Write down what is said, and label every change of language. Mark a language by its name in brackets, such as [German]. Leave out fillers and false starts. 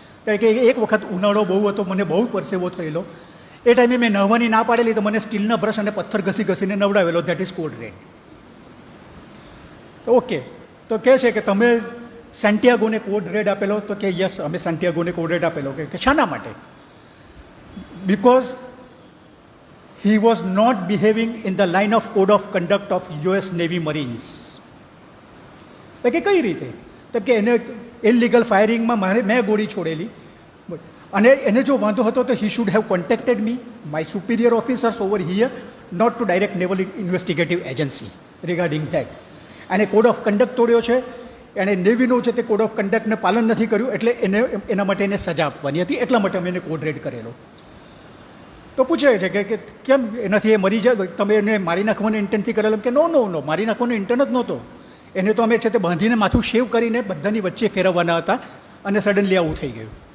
[Gujarati] કારણ કે એક વખત ઉનાળો બહુ હતો, મને બહુ પરસેવો થયેલો, એ ટાઈમે મેં નહાવાની ના પાડેલી તો મને સ્ટીલના બ્રશ અને પથ્થર ઘસીને નવડાવેલો, [English] That is code red. [Gujarati] તો ઓકે, તો કહે છે કે તમે સેન્ટિયાગોને કોડ રેડ આપેલો? તો કે યસ, અમે સેન્ટિયાગોને કોડ રેડ આપેલો. કે શાના માટે? [English] Because he was not behaving in the line of code of conduct of US Navy Marines. [Gujarati] તો કે કઈ રીતે? તો કે એને ઇલીગલ ફાયરિંગમાં મેં ગોળી છોડેલી, અને એને જો વાંધો હતો તો [English] he should have contacted me, my superior officers over here, not to direct naval investigative agency regarding that. [Gujarati] અને કોડ ઓફ કન્ડક્ટ તોડ્યો છે, એણે નેવીનું છે તે કોડ ઓફ કન્ડક્ટને પાલન નથી કર્યું, એટલે એના માટે એને સજા આપવાની હતી, એટલા માટે અમે એને કોડ રેડ કરેલો. તો પૂછે છે કે કેમ એનાથી એ મરી જાય, તમે એને મારી નાખવાનો ઇન્ટેન્ટથી કરેલો? કે નો, મારી નાખવાનો ઇન્ટેન્ટ જ નહોતો, એને તો અમે છે તે બાંધીને માથું શેવ કરીને બધાની વચ્ચે ફેરવવાના હતા, અને સડનલી આવું થઈ ગયું.